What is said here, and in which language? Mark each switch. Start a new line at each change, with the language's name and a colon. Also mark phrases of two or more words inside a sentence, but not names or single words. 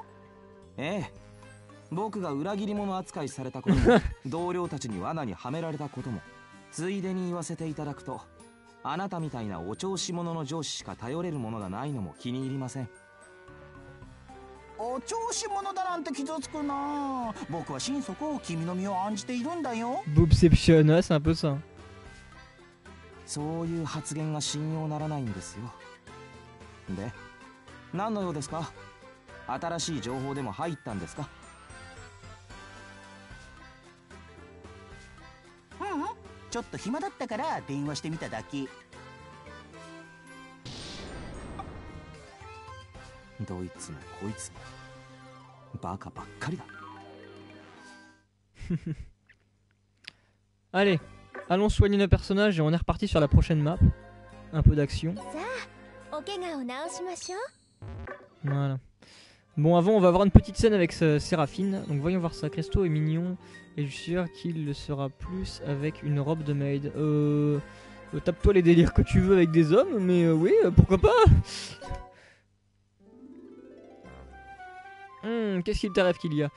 Japanese: ええ、僕が裏切り者扱いされたことも同僚たちに罠にはめられたこともついでに言わせていただくと、あなたみたいなお調子者の上司しか頼れるものがないのも気に入りません。お調子者だなんて傷つくな。僕は心底君の身を案じているんだよ。
French: Boobception, ouais, c'est un peu ça.
Japanese: そういう発言が信用ならないんですよ。で、何の用ですか？新しい情報でも入ったんですか？ちょっと暇だったから電話してみただけ。どいつもこいつもバカばっかりだ。
French: Allez, allons soigner nos personnages et on est reparti sur la prochaine map. Un peu d'action.
Japanese: さあ、お怪我を治しましょう。
French: Voilà. Bon, avant, on va avoir une petite scène avec Séraphine. Donc, voyons voir ça. Cresto est mignon. Et je suis sûr qu'il le sera plus avec une robe de maid. Tape-toi les délires que tu veux avec des hommes, mais oui, pourquoi pas. Qu'est-ce qu'il t'arrive qu'il y a?